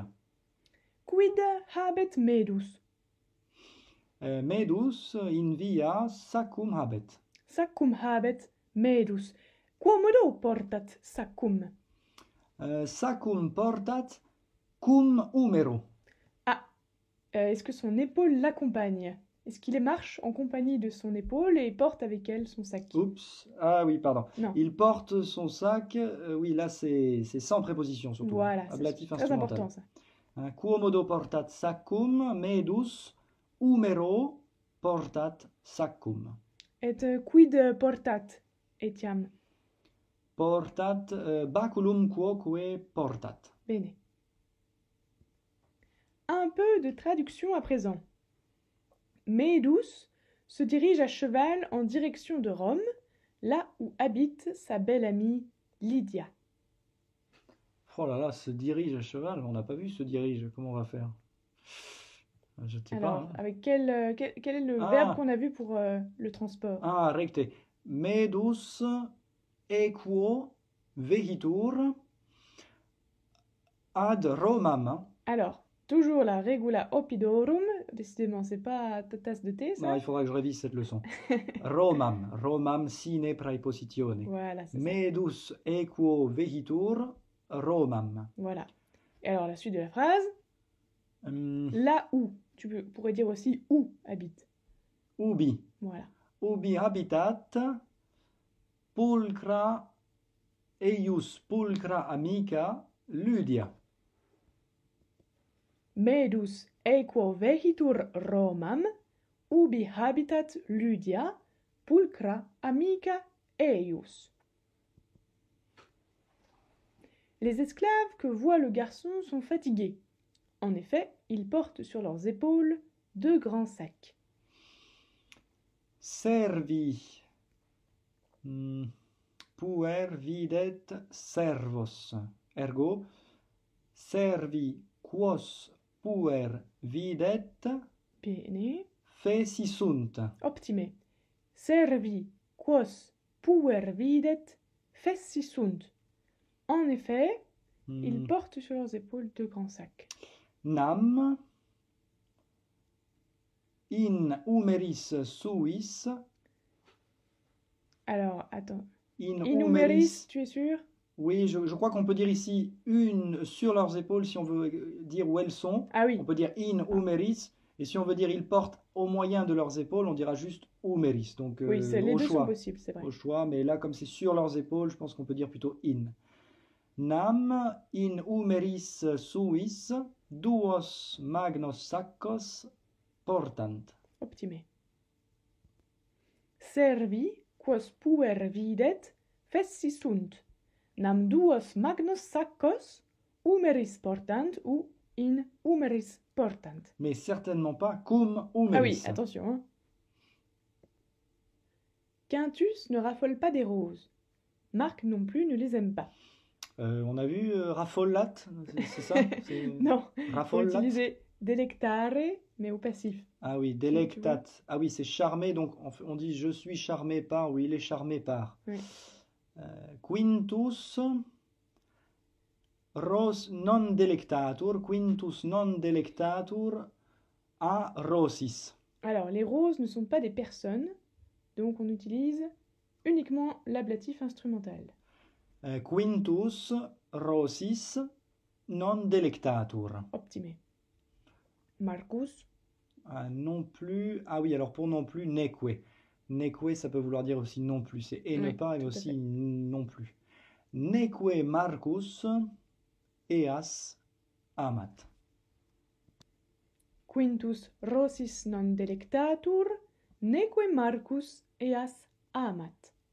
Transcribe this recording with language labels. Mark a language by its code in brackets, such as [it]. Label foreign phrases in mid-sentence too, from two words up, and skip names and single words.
[la] Quid habet medus? Medus in via Saccum habet. Saccum habet medus. Quomodo portat saccum? Saccum portat cum humero. [fr] Ah, est-ce que son épaule l'accompagne? Est-ce qu'il marche en compagnie de son épaule et porte avec elle son sac? Oups, ah oui, pardon. Non. Il porte son sac, oui, là c'est sans préposition surtout. Voilà, c'est Ablatif très instrumental. important ça. [la] Quomodo portat saccum, medus humero portat saccum. Et quid portat etiam? Portat baculum quoque portat. Bene. [fr] Un peu de traduction à présent. Medus se dirige à cheval en direction de Rome, là où habite sa belle amie Lydia. Oh là là, se dirige à cheval, on n'a pas vu se dirige, comment on va faire? Je ne sais Alors, pas. avec quel est le Ah. verbe qu'on a vu pour le transport? [la] Ah, recte. Medus equo vehitur ad Romam. [fr] Alors, toujours la [la] regula opidorum. [fr] Décidément, c'est pas ta tasse de thé, ça? Non, il faudra que je révise cette leçon. [la] Romam, Romam sine praepositione. [fr] Voilà, c'est ça. [la] Medus equo vehitur Romam. [fr] Voilà. Et alors, la suite de la phrase? Là où. Pourrais dire aussi où habite. [la] Ubi. [fr] Voilà. [la] Ubi habitat pulcra eius pulcra amica Lydia. Medus equo vehitur Romam, ubi habitat Lydia, pulcra amica eius. [fr] Les esclaves que voit le garçon sont fatigués. En effet, ils portent sur leurs épaules 2 grands sacs. [la] Servi puer videt servos. Ergo, servi quos puer videt Bene. feci sunt. Optime. Servi quos puer videt fessi sunt. [fr] En effet, ils portent sur leurs épaules 2 grands sacs. [la] Nam in humeris suis. [fr] Alors, attends. In humeris, tu es sûr? Oui, je crois qu'on peut dire ici une sur leurs épaules si on veut dire où elles sont. Ah oui. On peut dire [la] in humeris. [fr] Et si on veut dire ils portent au moyen de leurs épaules, on dira juste humeris. Donc oui, les au deux choix. sont possibles, c'est vrai. Au choix, mais là, comme c'est sur leurs épaules, je pense qu'on peut dire plutôt in. [la] Nam in humeris suis duos magnos saccos portant. Optime. Servi quos puer videt fessi sunt. Nam duos magnos saccos humeris portant ou in humeris portant. [fr] Mais certainement pas [la] cum humeris. [fr] Ah oui, attention. Hein. Quintus ne raffole pas des roses. Marc non plus ne les aime pas. On a vu raffolat, c'est ça? Non, faut Raffolat. utiliser delectare, mais au passif. Ah oui, delectat. Ah oui, c'est charmé, donc on dit je suis charmé par, ou il est charmé par. Oui. [la] Quintus ros non delectatur, quintus non delectatur a rosis. [fr] Alors, les roses ne sont pas des personnes, donc on utilise uniquement l'ablatif instrumental. [la] Quintus rosis non delectatur. Optime. Marcus. [fr] Non plus. Ah oui, alors pour non plus, [la] neque. Neque, [fr] ça peut vouloir dire aussi non plus. C'est et ne Oui, pas, et tout à aussi fait. non plus. [la] Neque Marcus eas amat. Quintus Rosis non delectatur, neque Marcus eas amat.